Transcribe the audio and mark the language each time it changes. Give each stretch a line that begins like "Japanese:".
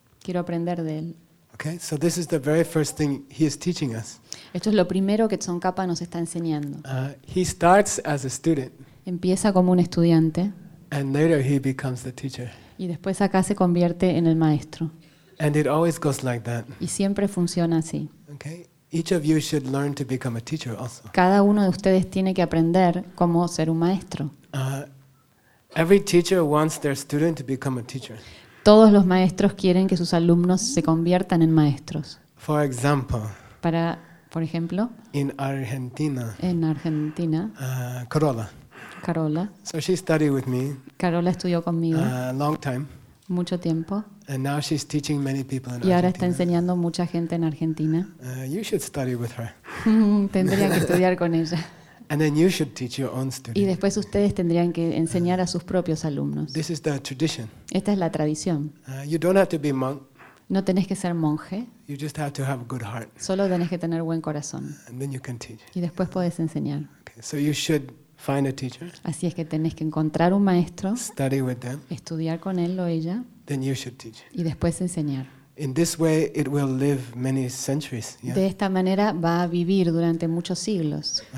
Spanish: Quiero aprender de él.
English: Okay, so this is the very first thing he is teaching us.
Spanish: Esto es lo primero que Tsongkhapa nos está enseñando.
English: He starts as a student.
Spanish: Empieza como un estudiante.
English: And later he becomes the teacher.
Spanish: Y después acá se convierte en el maestro.
English: And it always goes like that.
Spanish: Y siempre funciona así.
English: Okay. Each of you should learn to become a teacher also.
Spanish: Cada uno de ustedes tiene que aprender cómo ser un maestro.
English: Every teacher wants their student to become a teacher.
Spanish: Todos los maestros quieren que sus alumnos se conviertan en maestros.
English: For example.
Spanish: Para, por ejemplo.
English: In Argentina.
Spanish: En Argentina.
English: Carola.
Spanish: Carola.
English: So she studied with me.
Spanish: Carola estudió conmigo.
English: Long time.
Spanish: Mucho tiempo.
English: And now she's teaching many people in Argentina.
Spanish: Y ahora está enseñando mucha gente en Argentina.
English: You should study with her.
Spanish: Tendrían que estudiar con ella.
English: And then you should teach your own students.
Spanish: Y después ustedes tendrían que enseñar a sus propios alumnos.
English: This is the tradition.
Spanish: Esta es la tradición.
English: You don't have to be monk.
Spanish: No tenés que ser monje.
English: You just have to have a good heart.
Spanish: Solo tenés que tener buen corazón.
English: And then you can teach.
Spanish: Y después podés enseñar.
English: Okay, so you should find a teacher.
Spanish: Así es que tenés que encontrar un maestro.
English: Study with them.
Spanish: Estudiar con él o ella.
English: Then you should teach.
Spanish: Y después enseñar.
English: In this way, it will live many centuries.
Spanish: De esta manera va a vivir durante muchos siglos.